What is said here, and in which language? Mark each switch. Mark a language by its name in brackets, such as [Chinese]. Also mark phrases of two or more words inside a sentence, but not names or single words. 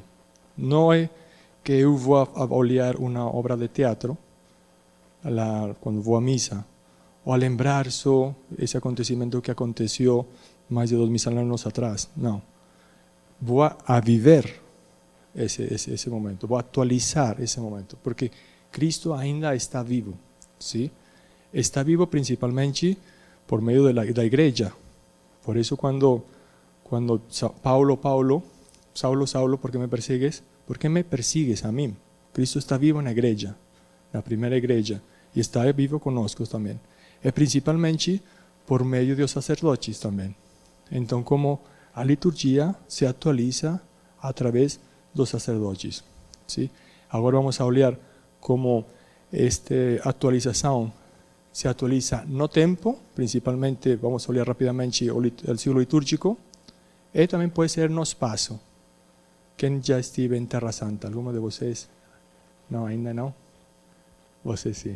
[Portuguese] Não é que eu vou a olhar uma obra de teatro quando vou à missa, ou a lembrar só esse acontecimento que aconteceu mais de 2000 anos atrás. Não. Vou a viver esse momento, vou atualizar esse momento, porque Cristo ainda está vivo, ¿sí? Está vivo principalmente [Spanish] por medio [Portuguese] da igreja. Por isso, quando Paulo, Saulo, [Spanish] ¿por qué me persigues? ¿Por qué me persigues a mí? [Portuguese] Cristo está vivo na igreja, na primeira igreja, e está vivo conosco também. É principalmente por meio dos sacerdotes também. Então, como a liturgia se atualiza [Spanish] a través [Portuguese] dos sacerdotes, ¿sí? Agora vamos a olhar como esta atualização se atualiza no tempo, principalmente, vamos a olhar rapidamente o ciclo litúrgico, e também pode ser no espaço. Quem já esteve em Terra Santa? Algum de vocês? Não, ainda não? Você sim.